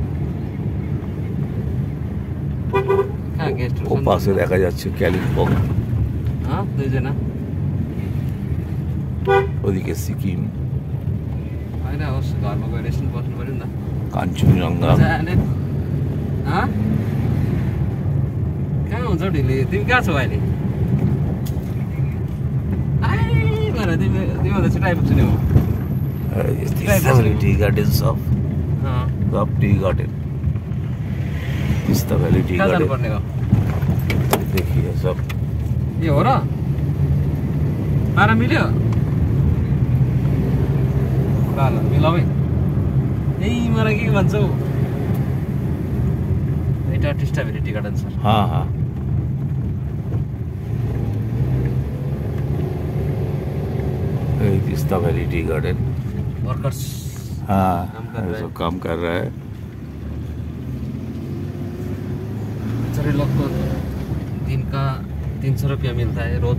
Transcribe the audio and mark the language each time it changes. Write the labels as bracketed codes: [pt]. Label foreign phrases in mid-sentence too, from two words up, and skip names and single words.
[bn] ও পাশে দেখা যাচ্ছে কালিম্পং, ওদিকে সিকিম, কাঞ্চনজঙ্ঘা। [ne] कहाँ हुन्छ ढिली? तिमी कहाँ छौ अहिले? तिमीभन्दा छिटो आइपुग्छु नि म। तिस्ता भ्याली टी गार्डन सब टी गार्डन, तिस्ता भ्याली टी कहाँ गार्डन जानुपर्ने हो? देखिए सब। यो हो र? पारा मिल्यो? ल ल मिलाऊ है। यही मलाई के भन्छौ? [bn] এটা টিস্টা ভ্যালি টি গার্ডেন স্যার। [hi] हाँ हाँ, तिस्ता वैली टी गार्डन वर्कर्स हाँ सब काम कर रहा है। बेचारे लोग को दिन का 300 रुपया मिलता है रोज।